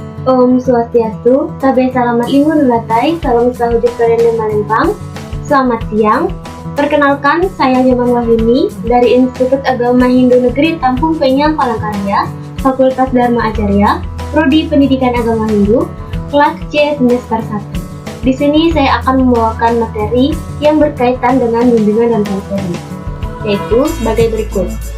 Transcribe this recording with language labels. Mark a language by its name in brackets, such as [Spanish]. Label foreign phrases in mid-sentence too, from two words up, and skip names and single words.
[Balinese] Om Swastiastu, [Ngaju] Tabe Salamat Linggo Nulatai, Salam Sahujud Karen Malembang. [Indonesian] Selamat siang. Perkenalkan, saya Nyoman Wahyuni dari Institut Agama Hindu Negeri Tampung Penyang Palangkaraya, Fakultas Dharma Acarya, Prodi Pendidikan Agama Hindu, kelas C semester 1. Di sini saya akan membawakan materi yang berkaitan dengan bimbingan dan konseling, yaitu sebagai berikut.